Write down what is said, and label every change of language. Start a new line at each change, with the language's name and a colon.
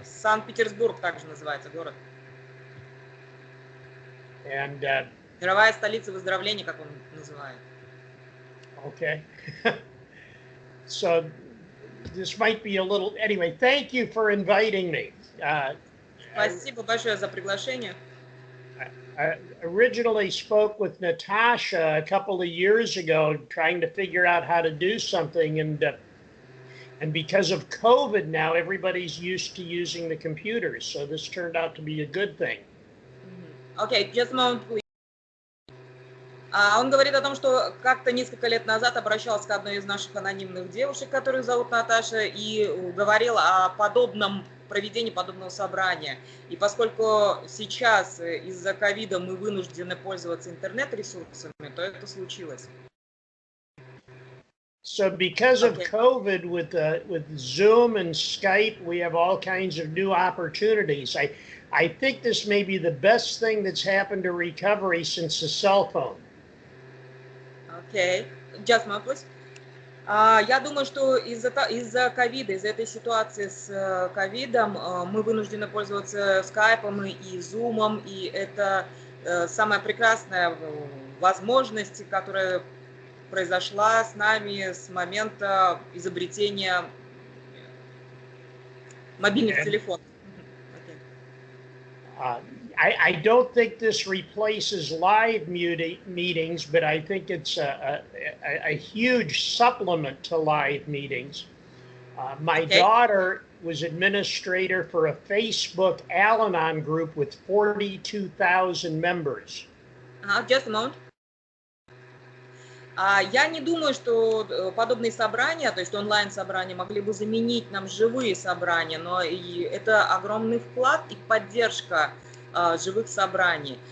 Russian: Санкт-Петербург также называется город. And Мировая столица выздоровления, как он называет. okay.
English: So this might be a little, anyway, thank you for inviting me.
Russian: Спасибо большое за приглашение.
English: I originally spoke with Natasha a couple of years ago, trying to figure out how to do something, and because of COVID now, everybody's used to using the computers, so this turned out to be a good thing. Okay, just a moment, please.
Russian: Он говорит о том, что как-то несколько лет назад обращался к одной из наших анонимных девушек, которую зовут Наташа, и говорил о подобном проведении подобного собрания. И поскольку сейчас из-за ковида мы вынуждены пользоваться интернет-ресурсами, то это случилось.
English: So because of COVID, with Zoom and Skype, we have all kinds of new opportunities. I think this may be the best thing that's happened to recovery since the cell phone. Okay, just a moment, please.
Russian: Я думаю, что из-за ковида, из-за этой ситуации с ковидом мы вынуждены пользоваться скайпом и зумом, и это самая прекрасная возможность, которая произошла с нами с момента изобретения мобильных телефонов.
English: I don't think this replaces live meetings, but I think it's a huge supplement to live meetings. My daughter was administrator for a Facebook Al-Anon group with 42,000 members. Just a moment.
Russian: Я не думаю, что подобные собрания, то есть онлайн-собрания, могли бы заменить нам живые собрания, но и это огромный вклад и поддержка живых собраний.